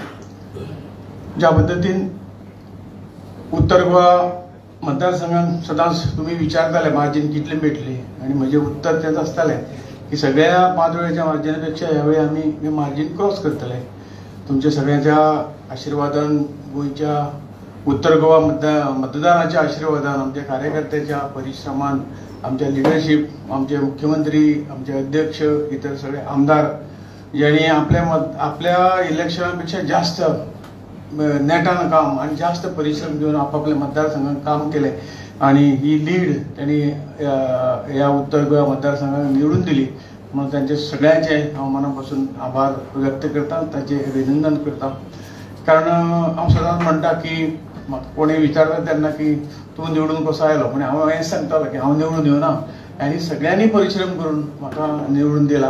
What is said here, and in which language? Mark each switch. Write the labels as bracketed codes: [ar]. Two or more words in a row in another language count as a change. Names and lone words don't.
[kok] ज्या पद्दतीन उत्तर गोवा मतदारसंघात सदांच तुम्ही विचारताले मार्जिन कितले मेळटले, आणि म्हजे उत्तर तेच आसतालें की सगळ्या 5 वेळेच्या मार्जिनापेक्षा ह्यावेळी आमी [en] margin cross [kok] करतले। तुमच्या सगळ्यांच्या आशिर्वादान, गोंयच्या उत्तर गोवा मतदारांच्या आशिर्वादान, आमच्या कार्यकर्त्याच्या परिश्रमान, आमच्या लिडरशिप, आमचे मुख्यमंत्री, आमचे अध्यक्ष, इतर सगळे आमदार यांनी आपल्या इलेक्शनापेक्षा जास्त नेटान काम आणि जास्त परिश्रम घेऊन आपापल्या मतदारसंघात काम केले, आणि ही लीड त्यांनी या उत्तर गोवा मतदारसंघात निवडून दिली। म्हणून त्यांचे सगळ्यांचे हांव मनापासून आभार व्यक्त करता, ताचे अभिनंदन करता। कारण हांव सदांच म्हणटा की म्हाका कोणी विचारता तेन्ना की तूं निवडून कसो आयलो, पण हांव हें सांगतालो की हांव निवडून येवना, आनी सगळ्यांनी परिश्रम करून म्हाका निवडून दिला।